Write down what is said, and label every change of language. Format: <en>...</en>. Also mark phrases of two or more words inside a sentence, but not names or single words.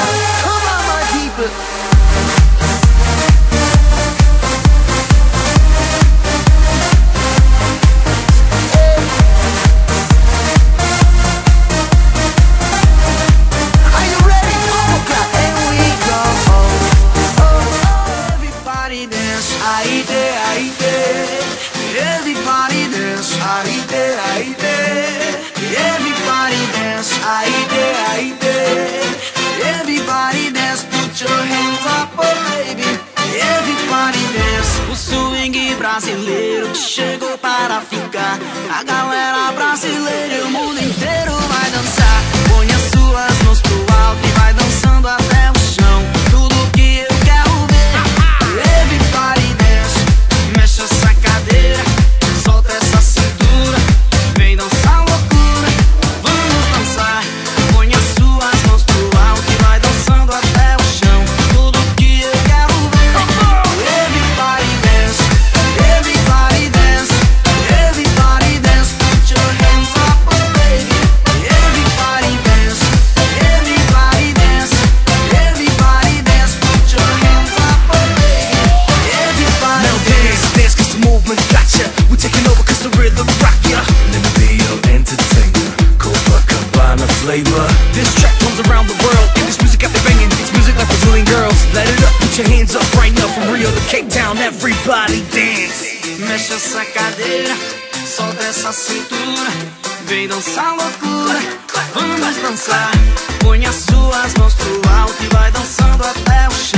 <en>Come on, my people. Are you ready? Overclock. And we go, oh, oh, oh. Everybody dance,</en> <pt>ahí te, ahí te.</pt> <en>Everybody dance,</en> <pt>ahí te, ahí te.</pt> <en>Everybody dance,</en> <pt>ahí te, ahí te.</pt> <en>Everybody dance, put your hands up, oh baby. Everybody dance.</en> <pt>O swing brasileiro que chegou para ficar. A galera brasileira e o mundo inteiro vai dançar. Põe as suas mãos pro alto e vai dançando até o chão. Tudo que eu quero ver.</pt> <en>Everybody dance,</en> <pt>mexe essa cadeira, solta essa cintura, vem dançar loucura. Vamos dançar. Põe as suas mãos pro alto e vai dançando até o chão. Tudo que eu quero ver.</pt> <en>Everybody dance, everybody dance, everybody dance. Put your hands up, oh baby. Everybody dance, everybody dance, everybody dance. Put your hands up, oh baby. Everybody Now dance, dance cause the movement got ya. We're taking over cause the rhythm rock ya. Let me be your entertainer, Copacabana flavor. This track comes around the world, and this music got me banging. It's music like Brazilian girls. Let it up, put your hands up right now. From Rio to Cape Town, everybody dance.</en> <pt>mexe essa cadeira, solta essa cintura, vem dançar loucura. Vamos dançar. Põe as suas mãos pro alto e vai dançando até</pt>